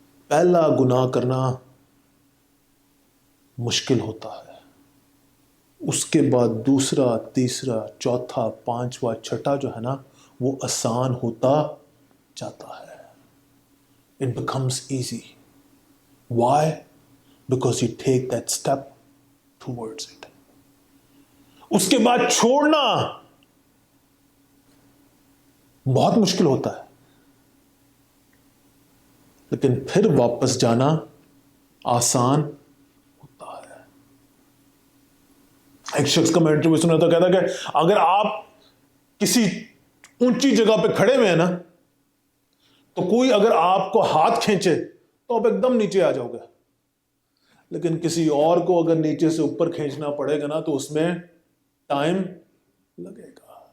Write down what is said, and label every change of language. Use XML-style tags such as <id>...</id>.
<hi>पहला गुनाह करना मुश्किल होता है, उसके बाद दूसरा, तीसरा, चौथा, पांचवा, छठा जो है ना वो आसान होता जाता है।</hi> <en>It becomes easy. Why? Because you take that step towards it.</en> <hi>उसके बाद छोड़ना बहुत मुश्किल होता है। लेकिन फिर वापस जाना आसान होता है। एक शख्स का मैं इंटरव्यू सुना था, कहता कि अगर आप किसी ऊंची जगह पे खड़े हुए हैं ना, तो कोई अगर आपको हाथ खींचे तो आप एकदम नीचे आ जाओगे, लेकिन किसी और को अगर नीचे से ऊपर खींचना पड़ेगा ना, तो उसमें टाइम लगेगा।</hi>